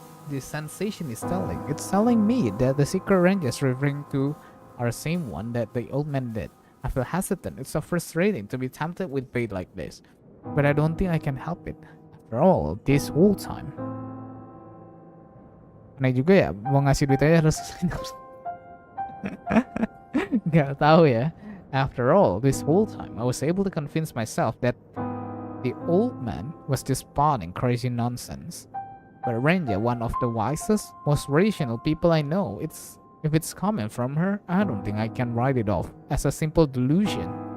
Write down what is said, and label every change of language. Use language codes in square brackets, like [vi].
[en] This sensation is telling. It's telling me that the secret ranges referring to are the same one that the old man did. I feel hesitant. It's so frustrating to be tempted with bait like this. But I don't think I can help it. After all, this whole time. [id] Aneh juga ya, mau ngasih duit aja harus Gak tahu ya. [en] After all, this whole time, I was able to convince myself that the old man was just spouting crazy nonsense. But Renja, one of the wisest, most rational people I know, if it's coming from her, I don't think I can write it off as a simple delusion.